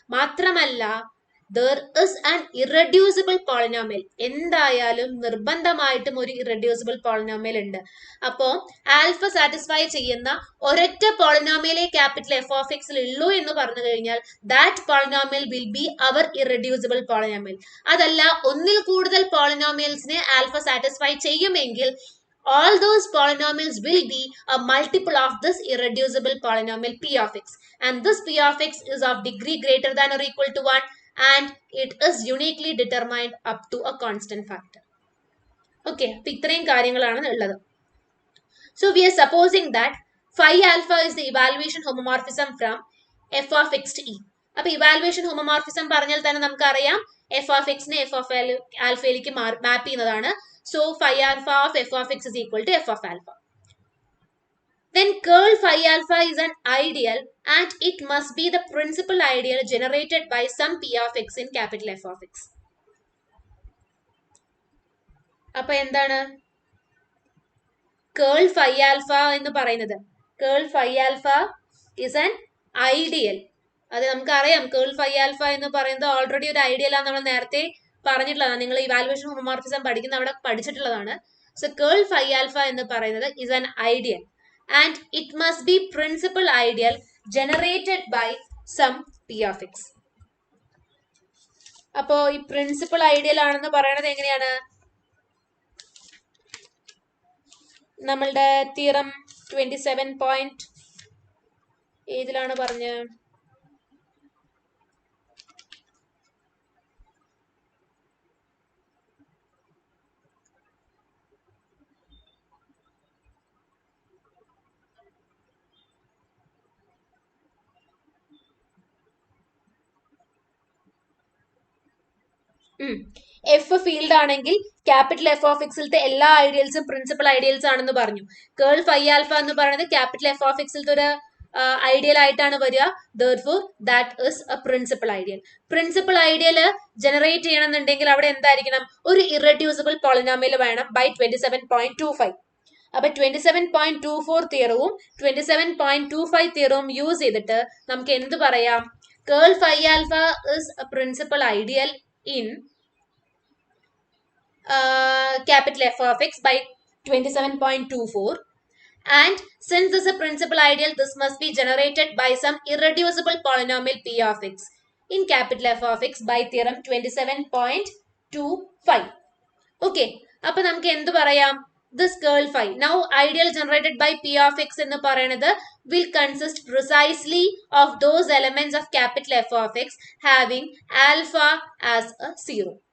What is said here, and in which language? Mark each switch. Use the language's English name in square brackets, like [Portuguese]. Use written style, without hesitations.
[Malayalam] മാത്രമല്ല [English] there is an irreducible polynomial, [Malayalam] എന്തായാലും നിർബന്ധമായിട്ടും ഒരു ഇറഡ്യൂസിബിൾ പോളിനോമിയൽ ഉണ്ട്. അപ്പോ ആൽഫ സാറ്റിസ്ഫൈ ചെയ്യുന്ന ഒരൊറ്റ പോളിനോമിയലേ ക്യാപിറ്റൽ എഫ് ഓഫ് എക്സിൽ ഉള്ളൂ എന്ന് പറഞ്ഞു കഴിഞ്ഞാൽ [English] That polynomial will be our irreducible polynomial. [Malayalam] അതല്ല ഒന്നിൽ കൂടുതൽ പോളിനോമിയൽസിനെ alpha satisfy ചെയ്യുമെങ്കിൽ [English] all those polynomials will be a multiple of this irreducible polynomial p of x, and this p of x is of degree greater than or equal to 1 and it is uniquely determined up to a constant factor. [Malayalam] Okay, അപ്പോൾ ഇത്രയും കാര്യങ്ങളാണ് ഉള്ളത്. [English] So we are supposing that phi alpha is the evaluation homomorphism from f of x to e. [Malayalam] അപ്പോൾ evaluation homomorphism പറഞ്ഞാൽ തന്നെ നമുക്കറിയാം F of എക്സിനെ F of ആൽഫയിലേക്ക് മാപ്പ് ചെയ്യുന്നതാണ്. [English] So phi alpha of f of x is equal to f of alpha. Then curl phi alpha is an ideal and it must be the principal ideal generated by some p of x in capital F of x. [Malayalam] അപ്പൊ എന്താണ് curl phi alpha എന്ന് പറയുന്നത്? [English] curl phi alpha is an ideal. [Malayalam] അത് നമുക്കറിയാം curl phi alpha എന്ന് പറയുന്നത് already ഒരു ideal ആണ്, നമ്മൾ നേരത്തെ പറഞ്ഞിട്ടുള്ളതാണ്. നിങ്ങൾ ഇവാലുവേഷൻ ഹോമോമോർഫിസം പഠിക്കുന്ന അവിടെ പഠിച്ചിട്ടുള്ളതാണ്. സോ കേൾ ഫൈ ആൽഫ എന്ന് പറയുന്നത് [English] Is an ideal and it must be principal ideal generated by some p of x. [Malayalam] അപ്പോ ഈ പ്രിൻസിപ്പൽ ഐഡിയൽ ആണെന്ന് പറയുന്നത് എങ്ങനെയാണ്? നമ്മളുടെ തിയറം 27 പോയിന്റ് ഏതിലാണ് പറഞ്ഞത്? എഫ് ഫീൽഡ് ആണെങ്കിൽ ക്യാപിറ്റൽ എഫ് ഓഫ് എക്സിലത്തെ എല്ലാ ഐഡിയൽസും പ്രിൻസിപ്പൽ ഐഡിയൽസ് ആണെന്ന് പറഞ്ഞു. കേൾ ഫൈ ആൽഫ എന്ന് പറയുന്നത് ക്യാപിറ്റൽ എഫ് ഓഫ് എക്സിലത്തെ ഒരു ഐഡിയൽ ആയിട്ടാണ് വരിക. [English] therefore that is a principal ideal. [Malayalam] Principal ideal generate ചെയ്യണമെന്നുണ്ടെങ്കിൽ അവിടെ എന്തായിരിക്കണം? ഒരു ഇറഡ്യൂസിബിൾ പോളിനോമിയൽ വേണം ബൈ 27.25. അപ്പൊ 27.24 തിയറവും 27.25 തിയറവും യൂസ് ചെയ്തിട്ട് നമുക്ക് എന്ത് പറയാം? [English] Ker phi alpha is a principal ideal in capital F of x by 27.24, and since this is a principal ideal, this must be generated by some irreducible polynomial p of x in capital F of x by theorem 27.25. [Malayalam] Okay, അപ്പൊ നമുക്ക് എന്ത് പറയാം? [English] this curl phi, now ideal generated by p of x [Malayalam] എന്ന് പറയുന്നത് [English] will consist precisely of those elements of capital F of x having alpha as a 0.